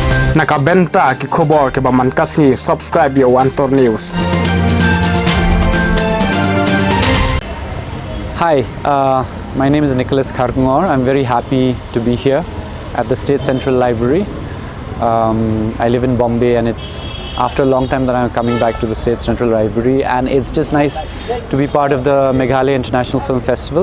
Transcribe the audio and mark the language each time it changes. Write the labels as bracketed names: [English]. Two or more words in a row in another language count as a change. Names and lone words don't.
[Khasi] Nakabenta ki khobor ke ba man kasngi subscribe yo Antor News. [English] Hi, my name is Nicholas Kharkungor. I'm very happy to be here at the State Central Library. I live in Bombay, and it's after a long time that I'm coming back to the State Central Library, and it's just nice to be part of the Meghalaya International Film Festival.